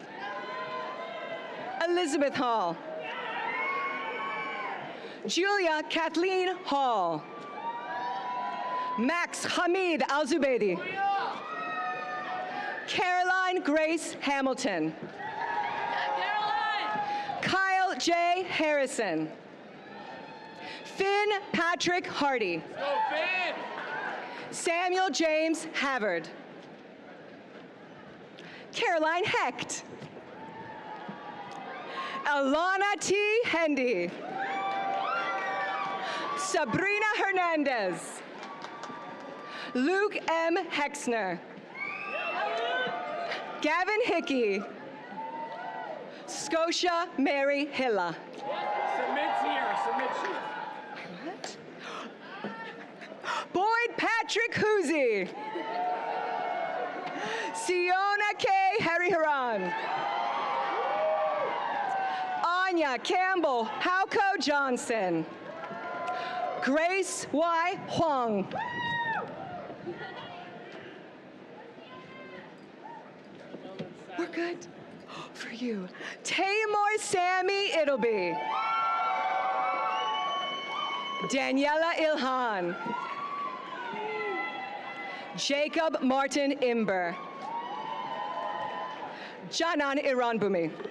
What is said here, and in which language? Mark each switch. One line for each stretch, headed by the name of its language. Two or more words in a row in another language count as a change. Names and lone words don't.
English: Elizabeth Hall. Julia Kathleen Hall. Max Hamid Al-Zubaydi. Caroline Grace Hamilton. Kyle J. Harrison. Finn Patrick Hardy. Go, Finn! Samuel James Havard. Caroline Hecht. Alana T. Hendy. Sabrina Hernandez. Luke M. Hexner. Gavin Hickey. Scotia Mary Hilla. Submit here, submit here. What? Boyd Patrick Hoosie. Siona K. Hariharan. Anya Campbell Hauko Johnson. Grace Y. Huang. We're good. For you. Tamor Sammy Ittleby. Daniela Ilhan. Jacob Martin Imber. Janan Iranbumi.